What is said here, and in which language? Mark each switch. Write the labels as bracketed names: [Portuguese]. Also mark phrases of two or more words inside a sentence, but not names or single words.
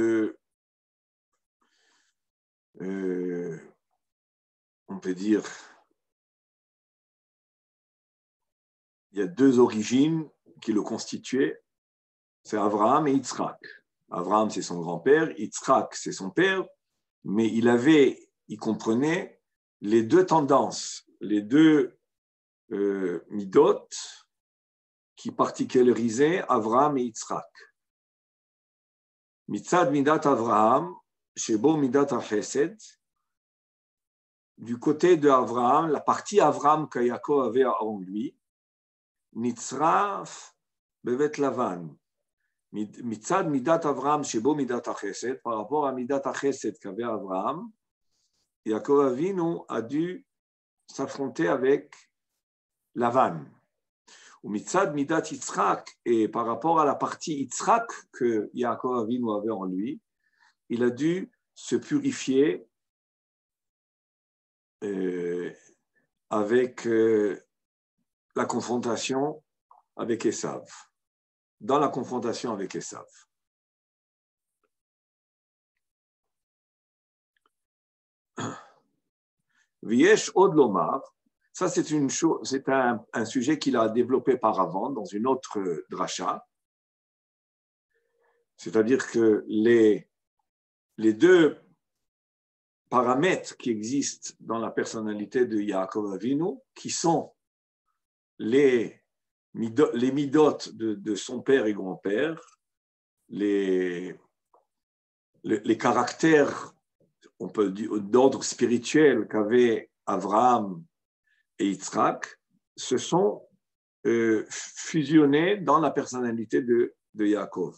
[French] on peut dire, il y a deux origines qui le constituaient, c'est Avraham et Yitzhak. Avraham, c'est son grand-père, Yitzhak, c'est son père, mais il comprenait les deux tendances, les deux midot qui particularisaient Avraham et Yitzhak. [Hebrew] מצד מידת אברהם, שבו מידת החסד, [French] du côté de Avraham, la partie Avraham que Yaakov avait en lui, [Hebrew] ניצרף בבית לבן. מצד מידת אברהם, שבו מידת החסד, [French] par rapport à [Hebrew] מידת החסד [French] qu'avait Avraham, Yaakov Avinu a dû s'affronter avec Lavan. [Hebrew] ומצד מידת יצחק, [French] et par rapport à la partie Yitzhak que Yaakov Avinu avait en lui, il a dû se purifier avec la confrontation avec Esav. Dans la confrontation avec Esav. [Hebrew] ויש עוד לומר. [French] Ça, c'est un sujet qu'il a développé par avant dans une autre dracha. C'est-à-dire que les deux paramètres qui existent dans la personnalité de Yaakov Avinu, qui sont les midot de son père et grand-père, les caractères, on peut dire, d'ordre spirituel qu'avaient Avraham et Yitzhak, se sont fusionnés dans la personnalité de Yaakov.